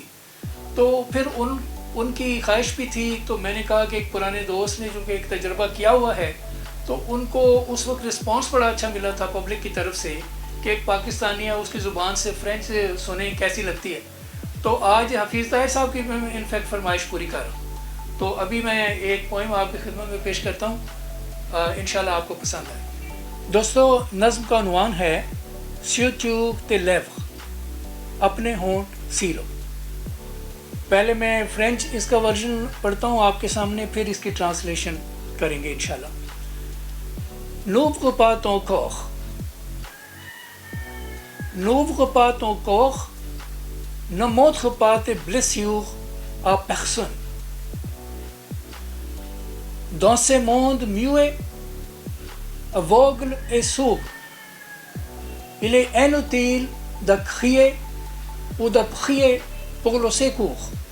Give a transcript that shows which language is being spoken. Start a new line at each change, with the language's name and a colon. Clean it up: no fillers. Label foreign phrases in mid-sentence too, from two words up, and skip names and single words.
Urdu: تو پھر ان کی خواہش بھی تھی، تو میں نے کہا کہ ایک پرانے دوست نے جو کہ ایک تجربہ کیا ہوا ہے، تو ان کو اس وقت ریسپانس بڑا اچھا ملا تھا پبلک کی طرف سے کہ ایک پاکستانی ہے اس کی زبان سے فرنچ سنے کیسی لگتی ہے. تو آج حفیظ طاہر صاحب کی میں
English: in fact
Urdu: فرمائش پوری کر رہا ہوں. تو ابھی میں ایک پوئم آپ کی خدمت میں پیش کرتا ہوں,
Arabic: إن شاء الله
Urdu: آپ کو پسند آئے. دوستوں، نظم کا عنوان ہے
French: sur tes lèvres,
Urdu: اپنے ہونٹ سی لو. پہلے میں فرنچ اس کا ورژن پڑھتا ہوں آپ کے سامنے، پھر اس کی ٹرانسلیشن کریں گے
Arabic: إن شاء الله.
French: N'ouvre pas ton corps, n'ouvre pas ton corps, ne montre pas tes blessures à personne. Dans ce monde muet, aveugle et sourd, il est inutile de crier ou de prier pour le secours.